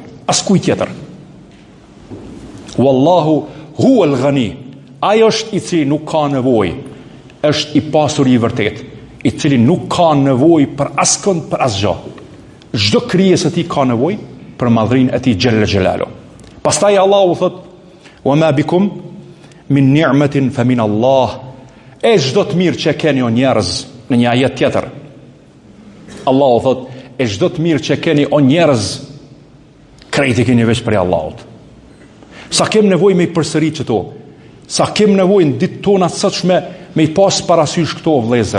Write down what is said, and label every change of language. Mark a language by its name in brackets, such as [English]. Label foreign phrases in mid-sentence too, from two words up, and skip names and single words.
[Albanian] As kujt tjetër. [Arabic] والله هو الغني. [Albanian] Ai është i cili nuk ka nevojë, është i pasur i vërtet, i cili nuk ka nevojë për askënd, për asgjë. Çdo krijesë e tij ka nevojë për madhrinë e tij [Arabic] جل جلاله. [Albanian] Pastaj Allahu thot: [Arabic] "وما بكم من نعمة فمن الله." [Albanian] E çdo të mirë që keni o njerëz, në një ajet tjetër, Allahu thot: "E çdo të mirë që keni o njerëz, krejt i keni veç për Allahut. Sa kem nevojë me i përsërit këto, sa kem nevojë në ditë tona të sotshme me i pas parasysh këto vëllezër.